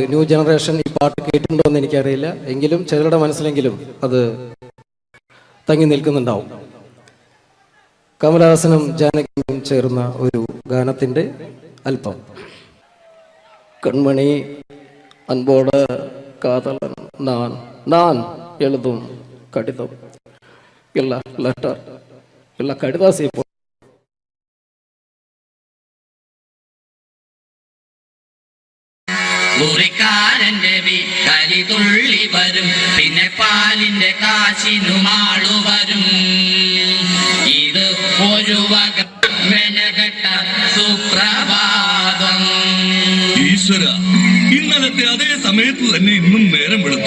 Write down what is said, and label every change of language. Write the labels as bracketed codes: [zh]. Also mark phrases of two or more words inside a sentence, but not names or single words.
[en] new generation [ml] ഈ പാട്ട് കേട്ടിട്ടുണ്ടോ എന്ന് എനിക്കറിയില്ല, എങ്കിലും ചിലരുടെ മനസ്സിലെങ്കിലും അത് തങ്ങി നിൽക്കുന്നുണ്ടാവും. കമൽഹാസനും ജാനകിയമ്മയും ചേർന്ന ഒരു ഗാനത്തിന്റെ അല്പം. [ta] கண்மணி அன்போடு காதலன் நான் எழுதும் கடிதம் இல்ல லெட்டர் இல்ல கடிதாசி [ml] ஒரு കരിതുള്ളി വരും, പിന്നെ പാലിന്റെ കാശിനുമാളു വരും. ഇത് ഒരു വക മെനകെട്ട സുപ്രഭാതം. ഈശ്വര, ഇന്നലത്തെ അതേ സമയത്ത് തന്നെ ഇന്നും നേരം വെളുത്തു.